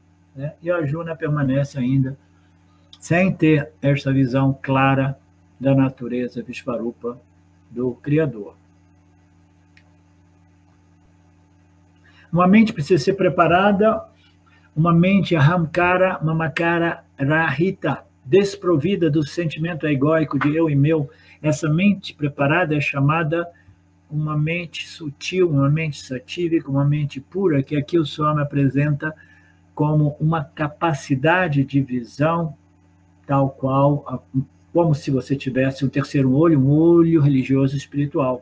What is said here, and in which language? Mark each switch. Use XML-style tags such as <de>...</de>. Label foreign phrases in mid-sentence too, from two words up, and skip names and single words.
<pt>Né? E a Juna permanece ainda sem ter essa visão clara da natureza Vishvarupa do Criador. Uma mente precisa ser preparada, uma mente</pt> <sa>ahamkara, mamakara, rahita,</sa> <pt>desprovida do sentimento egóico de eu e meu. Essa mente preparada é chamada uma mente sutil, uma mente satívica, uma mente pura, que aqui o Swami apresenta como uma capacidade de visão tal qual, como se você tivesse um terceiro olho, um olho religioso espiritual.</pt>